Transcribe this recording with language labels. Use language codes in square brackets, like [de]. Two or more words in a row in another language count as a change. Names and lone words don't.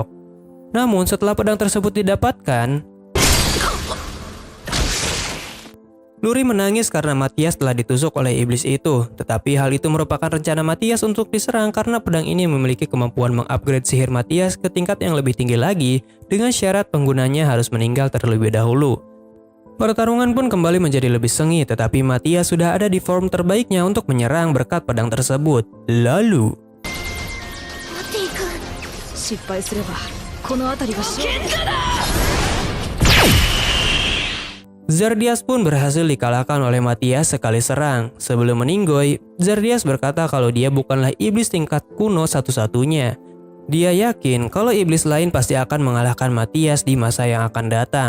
[id] Namun, setelah pedang tersebut didapatkan, Luri menangis karena Matthias telah ditusuk oleh iblis itu, tetapi hal itu merupakan rencana Matthias untuk diserang karena pedang ini memiliki kemampuan mengupgrade sihir Matthias ke tingkat yang lebih tinggi lagi dengan syarat penggunanya harus meninggal terlebih dahulu. Pertarungan pun kembali menjadi lebih sengit, tetapi Matthias sudah ada di form terbaiknya untuk menyerang berkat pedang tersebut. Lalu, [ja] 失敗すればこの辺りが勝負。 [id] Zerdias pun berhasil dikalahkan oleh Matthias sekali serang. Sebelum meninggoy, Zerdias berkata kalau dia bukanlah iblis tingkat kuno satu-satunya. Dia yakin kalau iblis lain pasti akan mengalahkan Matthias di masa yang akan datang.